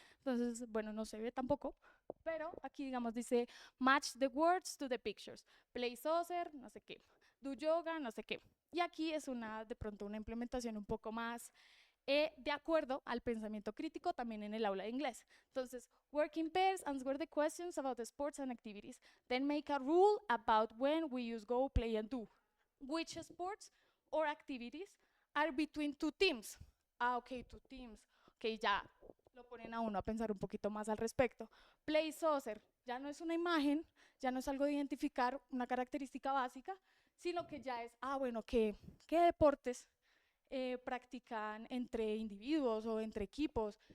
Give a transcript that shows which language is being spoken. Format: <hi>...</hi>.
<es>Entonces, bueno, no se ve tampoco, pero aquí, digamos, dice</es> <en>match the words to the pictures. Play soccer,</en> <es>no sé qué.</es> <en>Do yoga,</en> <es>no sé qué. Y aquí es de pronto una implementación un poco más de acuerdo al pensamiento crítico también en el aula de inglés.</es> <en>Entonces, work in pairs, answer the questions about the sports and activities. Then make a rule about when we use go, play, and do. Which sports or activities are between two teams. Ah, ok, two teams.</en> <es>Ok, ya lo ponen a uno a pensar un poquito más al respecto.</es> <en>Play soccer,</en> <es>ya no es una imagen, ya no es algo de identificar una característica básica, sino que ya es, bueno, ¿qué deportes practican entre individuos o entre equipos?</es>